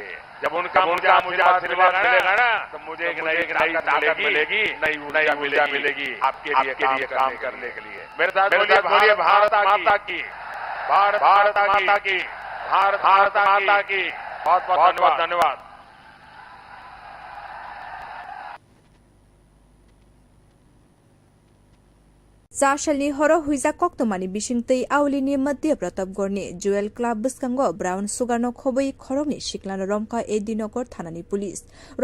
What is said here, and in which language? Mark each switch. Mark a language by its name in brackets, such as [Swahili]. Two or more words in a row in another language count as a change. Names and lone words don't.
[Hindi] जब उनका मुझे आशीर्वाद मिलेगा ना तो मुझे एक नई ताकत मिलेगी, नई ऊर्जा मिलेगी आपके लिए काम करने के लिए। मेरे साथ बोलिए भारत माता की, भारत माता की बहुत धन्यवाद। [Kok Borok] Sashalni horo huija koktomani bisingtei awlini madhya pratap gorni Jewel Club biskango Brown Sugarno khoboi khorokni siklano romka edinogor thanani police